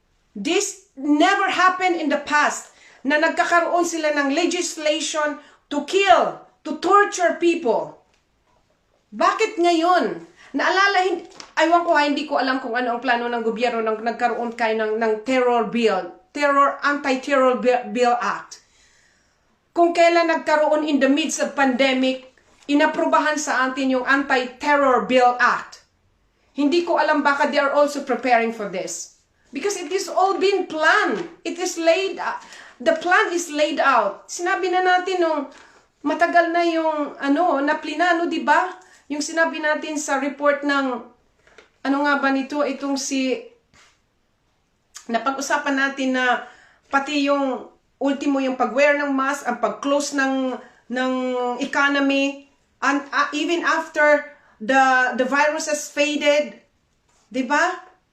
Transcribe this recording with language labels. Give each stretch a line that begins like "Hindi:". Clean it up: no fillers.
English: This never happened in the past,
Filipino: na nagkakaroon sila ng
English: legislation to kill, to torture people.
Filipino: Bakit ngayon? Naalala, aywan ko hindi ko alam kung ano ang plano ng gobyerno nang nagkaroon kayo ng terror bill, anti-terror bill act. Kung kailan nagkaroon
English: in the midst of pandemic,
Filipino: inaprubahan sa atin yung anti-terror bill act. Hindi ko alam, baka
English: they are also preparing for this. Because it is all been planned. It is laid, the plan is laid out.
Filipino: Sinabi na natin nung matagal na yung na plinano, di ba? Yung sinabi natin sa report ng, ano nga ba nito, itong napag-usapan natin na pati yung ultimo yung pag-wear ng mask, ang pag-close ng economy,
English: and even after the virus has faded,
Filipino: di ba?